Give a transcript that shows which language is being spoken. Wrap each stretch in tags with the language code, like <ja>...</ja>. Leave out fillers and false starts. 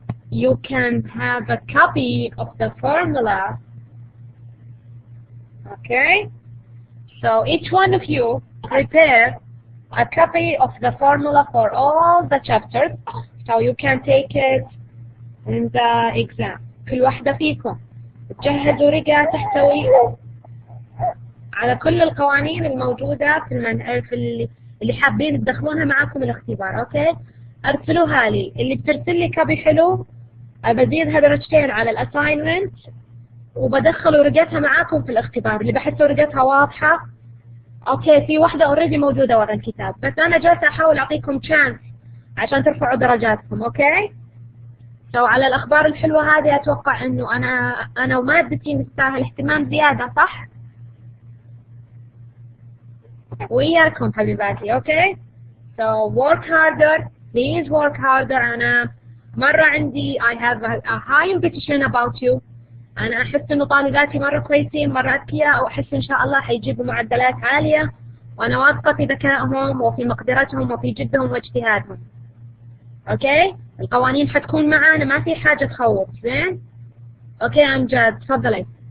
<en>You can have a copy of the formula. Okay, so each one of you prepare a copy of the formula for all the chapters, so you can take it in the exam.</en> <ar>كل واحدة فيكم تجهز ورقة تحتوي على كل القوانين الموجودة في اللي حابين تدخلونها معاكم الاختبار. اوكي، ارسلوها لي. اللي بترسل لي كوبي حلو بزيدها درجتين على الاساينمنت، وبدخل ورقتها معاكم في الاختبار. اللي بحس ورقتها واضحة، اوكي، في واحدة اوريدي موجودة ورا الكتاب، بس انا جالسة احاول اعطيكم تشانس عشان ترفعوا درجاتكم. اوكي، على الاخبار الحلوة هذه اتوقع انه انا ومادتي نستاهل اهتمام زيادة، صح؟ وياكم حبيباتي.</ar> <en>اوكي، so work harder, please work harder.</en> <ar>انا مرة عندي</ar> <en>I have a high ambition about you.</en> <ar>أنا أحس إنه طالباتي مرة كويسين، مرة أذكياء، وأحس إن شاء الله حيجيبوا معدلات عالية، وأنا واثقة في ذكائهم وفي مقدرتهم وفي جدهم واجتهادهم. اوكي القوانين حتكون معانا، ما في حاجة تخوف. زين اوكي امجد تفضلي.</ar>